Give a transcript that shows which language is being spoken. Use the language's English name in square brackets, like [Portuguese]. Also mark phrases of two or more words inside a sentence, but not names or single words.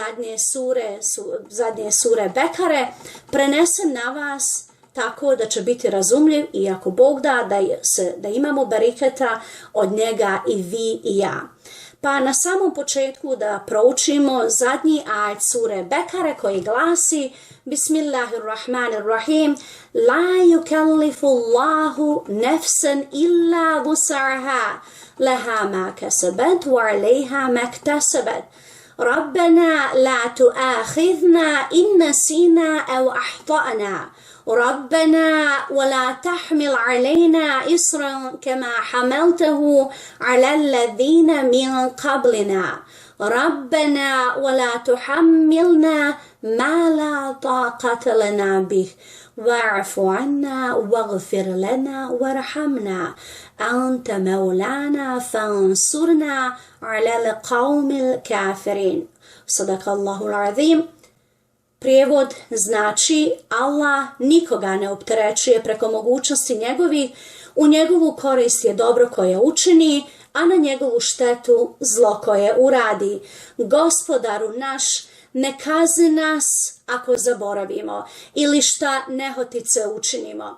[Bosnian] zadnje sure Bekare, prenesem na vas tako da će biti razumljiv i ako Bog da da imamo beriketa od njega i vi i ja. Pa na samom početku da proučimo zadnji ajet sure Bekare koji glasi [Arabic] بسم الله الرحمن الرحيم لا يكلف الله نفسا إلا وسعها لها ما كسبت وعليها ما اكتسبت ربنا لا تؤاخذنا إن نسينا أو أخطأنا ربنا ولا تحمل علينا إصرا كما حملته على الذين من قبلنا ربنا ولا تحملنا ما لا طاقة لنا به واعف عنا واغفر لنا وارحمنا أنت مولانا فانصرنا على القوم الكافرين صدق الله العظيم. [Bosnian] Prijevod znači Allah nikoga ne opterećuje preko mogućnosti njegovih, u njegovu korist je dobro koje učini, a na njegovu štetu zlo koje uradi. Gospodaru naš, ne kazni nas ako zaboravimo ili šta nehotice učinimo.